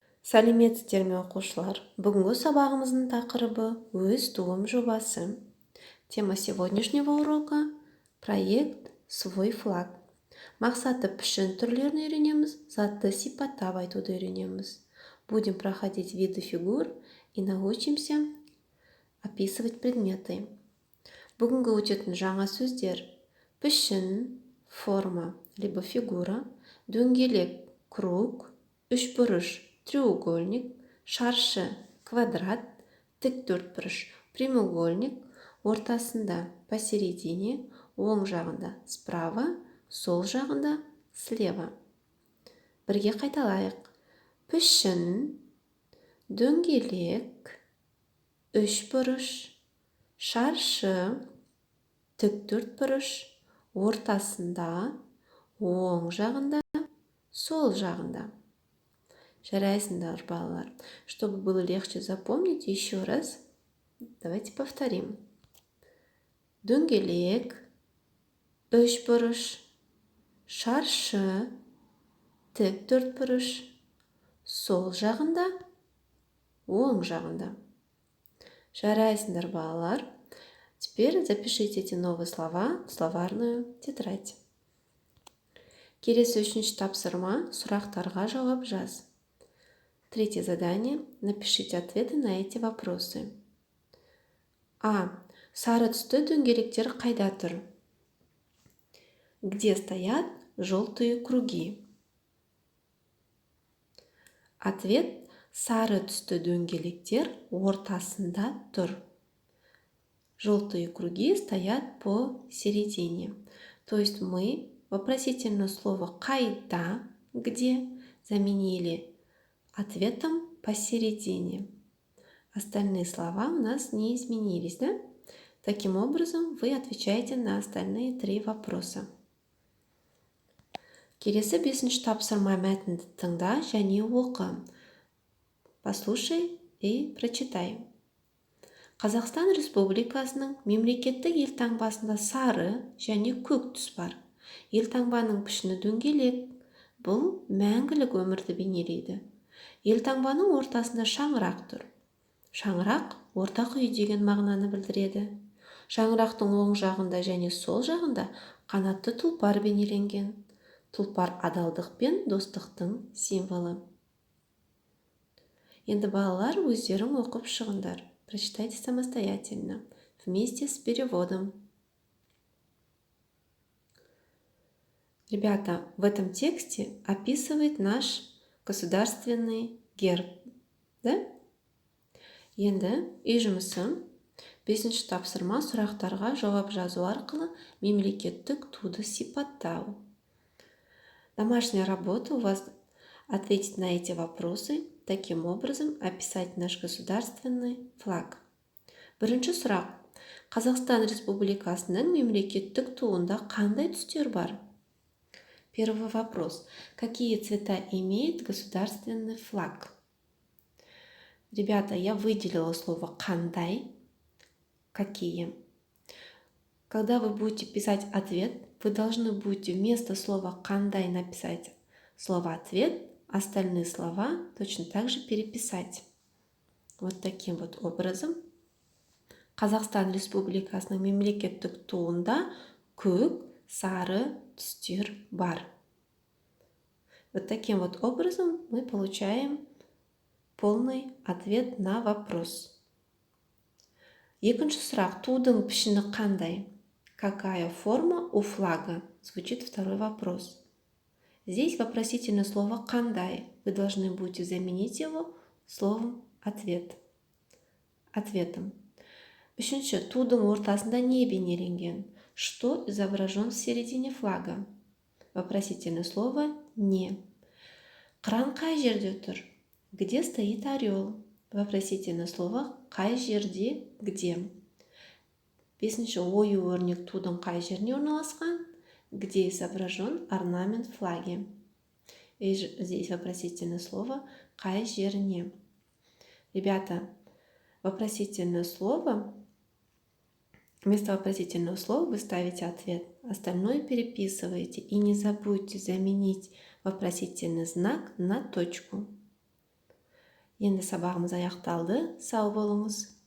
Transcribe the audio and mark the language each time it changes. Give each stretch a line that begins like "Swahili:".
Kazakh: Сәлеметсіздер ме оқушылар? Бүгінгі сабағымыздың тақырыбы өз туым жобасы.
Russian: Тема сегодняшнего урока – проект «Свой флаг».
Kazakh: Мақсаты пішін түрлерін үйренеміз, затты сипаттап айтуды үйренеміз.
Russian: Будем проходить виды фигур и научимся описывать предметы.
Kazakh: Бүгінгі өтетін жаңа сөздер: пішін,
Russian: форма, либо фигура,
Kazakh: дөңгелек, круг, үшбұрыш, треугольник, шаршы, квадрат, тіктөртбұрыш, прямоугольник, ортасында посередине, оң жағында справа, сол жағында слева. Бірге қайталайық. Пішін, дөңгелек, үшбұрыш, шаршы, тіктөртбұрыш, ортасында, оң жағында, сол жағында. Жарайсыңдар, балалар.
Russian: Чтобы было легче запомнить, еще раз давайте повторим.
Kazakh: Дөңгелек, үшбұрыш, шаршы, тіктөртбұрыш, сол жағында, оң жағында. Жарайсыңдар, балалар.
Russian: Теперь запишите эти новые слова в словарную тетрадь.
Kazakh: Келесі үшінші тапсырма: сұрақтарға жауап жаз.
Russian: Третье задание. Напишите ответы на эти вопросы. А.
Kazakh: Сары түсті дөңгелектер қайда тұр?
Russian: Где стоят желтые круги? Ответ.
Kazakh: Сары түсті дөңгелектер ортасында тұр.
Russian: Желтые круги стоят по середине. То есть мы вопросительное слово «қайда», «где» заменили ответом «посередине». Остальные слова у нас не изменились, да? Таким образом, вы отвечаете на остальные три вопроса.
Kazakh: Келесі бесінші тапсырма мәтінді тыңда және оқы.
Russian: Послушай и прочитай.
Kazakh: Қазақстан Республикасының мемлекеттік елтаңбасында сары және көк түс бар. Елтаңбаның пішіні дөңгелек. Бұл мәңгілік өмірді бейнелейді. Елтаңбаның ортасында шаңырақ тұр. Шаңырақ ортақ үй деген мағынаны білдіреді. Шаңырақтың оң жағында және сол жағында қанатты тұлпар бейнеленген. Тұлпар адалдық пен достықтың символы. Енді балалар, өздерің оқып шығыңдар.
Russian: Прочитайте самостоятельно, вместе с переводом. Ребята, в этом тексте описывает наш государственный герб. Да?
Kazakh: Енді үй жұмысы: бесінші тапсырма: сұрақтарға жауап жазу арқылы мемлекеттік туды сипаттау.
Russian: Домашняя работа у вас ответить на эти вопросы, таким образом описать наш государственный флаг.
Kazakh: Бірінші сұрақ: Қазақстан Республикасының мемлекеттік туында қандай түстер бар?
Russian: Первый вопрос. Какие цвета имеет государственный флаг? Ребята, я выделила слово «қандай». Какие? Когда вы будете писать ответ, вы должны будете вместо слова «қандай» написать слово «ответ», остальные слова точно так же переписать. Вот таким вот образом.
Kazakh: Қазақстан Республикасының мемлекеттік туында көк, сары түстер бар.
Russian: Вот таким вот образом мы получаем полный ответ на вопрос.
Kazakh: Екінші сұрақ: тудың пішіні қандай?
Russian: Какая форма у флага? Звучит второй вопрос. Здесь вопросительное слово «қандай». Вы должны будете заменить его словом «ответ». Ответом.
Kazakh: Үшінші: тудың ортасында не бейнеленген?
Russian: Что изображен в середине флага? Вопросительное слово «не».
Kazakh: Қыран қай жерде тұр?
Russian: Где стоит орел? Вопросительное слово «қай жерде», «где».
Kazakh: Бесінші: ою-өрнек тудың қай жеріне орналасқан?
Russian: Где изображен орнамент флаги? И здесь вопросительное слово «қай жеріне». Ребята, вопросительное слово, вместо вопросительного слова вы ставите ответ. Остальное переписываете. И не забудьте заменить вопросительный знак на точку.
Kazakh: Енді сабағымыз аяқталды. Сау болыңыз.